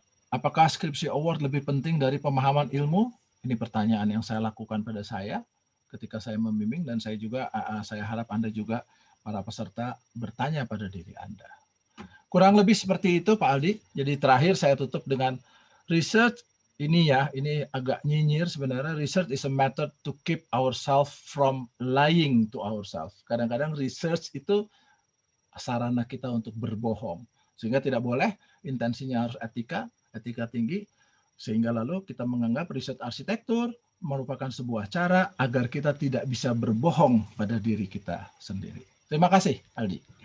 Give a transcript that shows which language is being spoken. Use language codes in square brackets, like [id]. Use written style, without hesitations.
[id] apakah skripsi award lebih penting dari pemahaman ilmu? Ini pertanyaan yang saya lakukan pada saya ketika saya membimbing, dan saya juga saya harap Anda juga para peserta bertanya pada diri Anda. Kurang lebih seperti itu Pak Aldi. Jadi terakhir saya tutup dengan research ini ya, ini agak nyinyir sebenarnya. [en] Research is a method to keep ourselves from lying to ourselves. [id] Kadang-kadang research itu sarana kita untuk berbohong. Sehingga tidak boleh, intensinya harus etika tinggi, sehingga lalu kita menganggap riset arsitektur merupakan sebuah cara agar kita tidak bisa berbohong pada diri kita sendiri. Terima kasih Aldi.